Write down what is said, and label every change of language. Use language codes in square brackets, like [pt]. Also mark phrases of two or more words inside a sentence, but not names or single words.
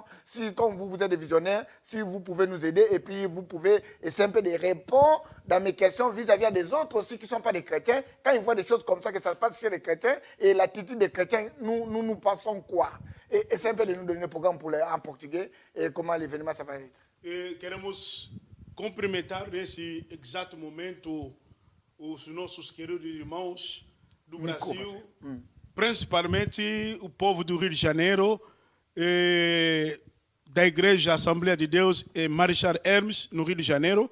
[fr] Si, comme vous êtes des visionnaires, si vous pouvez nous aider et puis vous pouvez essayer un peu de répondre dans mes questions vis-à-vis des autres aussi qui ne sont pas des chrétiens. Quand ils voient des choses comme ça, que ça se passe chez les chrétiens et l'attitude des chrétiens, nous pensons quoi? Et c'est un peu de nous donner le programme en portugais et comment l'événement ça va être. [pt] Queremos cumprimentar nesse exato momento os nossos queridos irmãos do Brasil, principalmente o povo do Rio de Janeiro, da Igreja Assembleia de Deus em Marechal Hermes, no Rio de Janeiro.